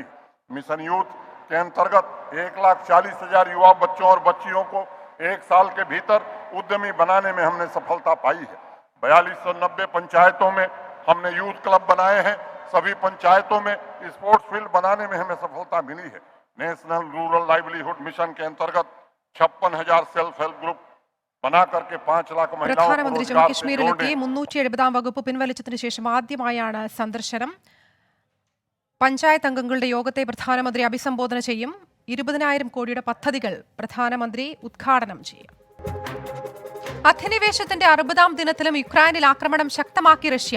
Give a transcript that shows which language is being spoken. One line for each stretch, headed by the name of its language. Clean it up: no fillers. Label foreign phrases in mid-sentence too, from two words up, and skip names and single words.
Hindi: मिशन यूथ के अंतर्गत 1,40,000 युवा बच्चों और बच्चियों को 1 साल के भीतर उद्यमी बनाने में हमने सफलता पाई है। 4290 पंचायतों में हमने
English: youth club
Hindi: बनाए हैं। सभी पंचायतों में
English: sports field
Hindi: बनाने में हमें सफलता मिली है। नेशनल रूरल लाइवलीहुड मिशन के अंतर्गत 56,000
English: self help group
Hindi: बना करके 5 लाख महिलाओं को
Malayalam: പ്രധാനമന്ത്രി
Hindi: रोजगार से
Malayalam: ജമ്മുകശ്മീരിലെത്തി.
Hindi: जोड़ने
Malayalam: 370 വകുപ്പ് പിൻവലിച്ചതിനു ശേഷം ആദ്യമായാണ് സന്ദർശനം. പഞ്ചായത്ത് അംഗങ്ങളുടെ യോഗത്തെ പ്രധാനമന്ത്രി അഭിസംബോധന ചെയ്യും. 20,000 കോടിയുടെ പദ്ധതികൾ പ്രധാനമന്ത്രി ഉദ്ഘാടനം ചെയ്യും. അധിനിവേശത്തിന്റെ 60ാം ദിനത്തിലും യുക്രൈനിൽ ആക്രമണം ശക്തമാക്കി റഷ്യ.